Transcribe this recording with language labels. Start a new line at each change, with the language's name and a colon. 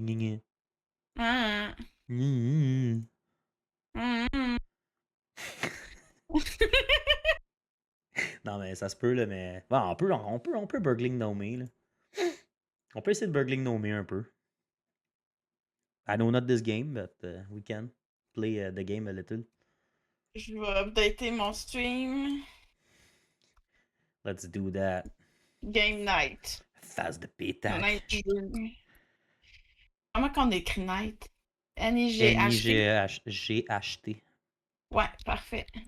French: Gna, gna. Hum, Gna, hum, hum. Non, mais ça se peut, là, mais. Bon, on peut burgling nommer, là. On peut essayer de burgling nommer un peu.
English: I know not this game, but we can play the game a little.
French: Je vais updater mon stream.
English: Let's do that. Game night.
French: Phase de pétac. Night jeu. Comment qu'on écrit night? N-I-G-H-T. N-I-G-H-T? Ouais, parfait.